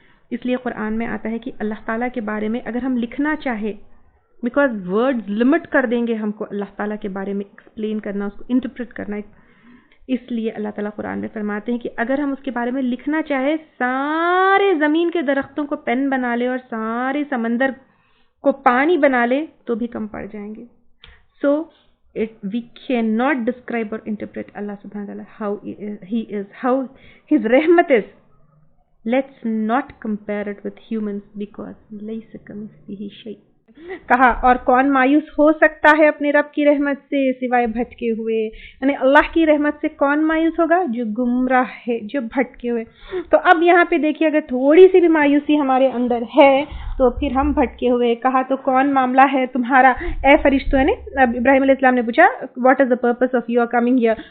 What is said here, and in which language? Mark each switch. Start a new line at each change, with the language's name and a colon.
Urdu: اس لیے قرآن میں آتا ہے کہ اللہ تعالیٰ کے بارے میں اگر ہم لکھنا چاہے,
English: because word limit
Urdu: کر دیں گے ہم کو اللہ تعالیٰ کے بارے میں ایکسپلین کرنا, اس کو انٹرپریٹ کرنا. اس لیے اللہ تعالیٰ قرآن میں فرماتے ہیں کہ اگر ہم اس کے بارے میں لکھنا چاہے, سارے زمین کے درختوں کو پین بنا لے اور سارے سمندر کو پانی بنا لے تو بھی کم پڑ جائیں گے.
English: So we cannot describe or interpret Allah subhanahu wa ta'ala how he is, how his rahmat is. Let's not compare it with humans because
Arabic: laysa kamithlihi shay.
Urdu: کہا اور کون مایوس ہو سکتا ہے اپنے رب کی رحمت سے سوائے بھٹکے ہوئے. یعنی اللہ کی رحمت سے کون مایوس ہوگا؟ جو گمراہ ہے, جو بھٹکے ہوئے. تو اب یہاں پہ دیکھیے اگر تھوڑی سی بھی مایوسی ہمارے اندر ہے تو پھر ہم بھٹکے ہوئے. کہا تو کون معاملہ ہے تمہارا اے فرشتوں نے؟ ابراہیم علیہ السلام نے پوچھا
English: What is the purpose of your coming here.